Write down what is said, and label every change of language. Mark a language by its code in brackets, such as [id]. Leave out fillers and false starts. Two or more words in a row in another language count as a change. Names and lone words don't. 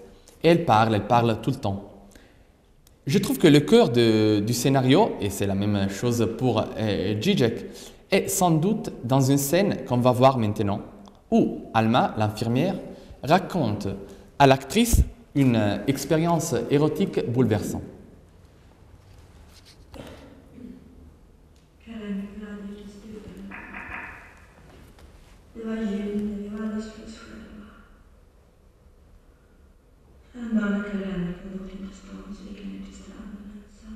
[fr] Et elle parle tout le temps. Je trouve que le cœur du scénario, et c'est la même chose pour Žižek, est sans doute dans une scène qu'on va voir maintenant, où Alma, l'infirmière, raconte à l'actrice une expérience érotique bouleversante. [sv] Det var jul när vi var alldeles för oss själva. En dag när Karin kom bort in till stan så gick han ner till stranden ensam.